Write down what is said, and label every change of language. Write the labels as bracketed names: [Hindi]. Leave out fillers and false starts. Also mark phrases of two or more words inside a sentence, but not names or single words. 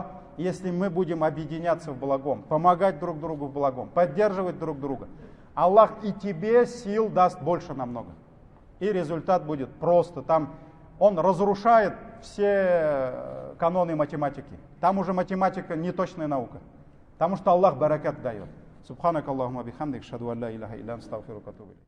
[Russian] Если мы будем объединяться в благом, помогать друг другу в благом, поддерживать друг друга, Аллах и тебе сил даст больше намного. И результат будет просто. Там Он разрушает все каноны математики. Там уже математика не точная наука. Потому что Аллах баракат дает. [Arabic] سبحانك اللهم بحمدك، أشهد ألا إله إلا أنت، أستغفرك وأتوب إليك.